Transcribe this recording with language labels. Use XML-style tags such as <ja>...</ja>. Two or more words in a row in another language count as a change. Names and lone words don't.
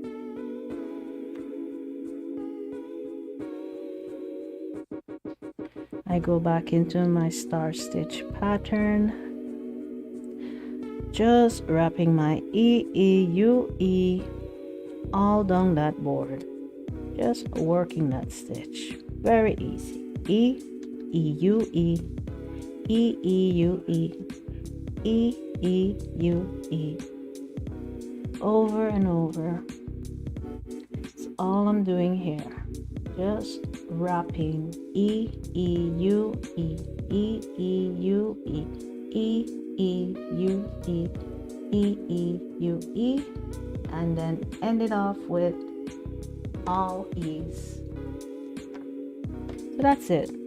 <en>I go back into my star stitch pattern, just wrapping my E, E, U, E all down that board. just working that stitch. Very easy. E, E, U, E, E, E, U, E, E, E, U, E. Over and over. That's all I'm doing here. Just wrapping E, E, U, E, E, E, U, E, E, E, U, E, E, E, U, E, and then end it off with all E's. So that's it.</en>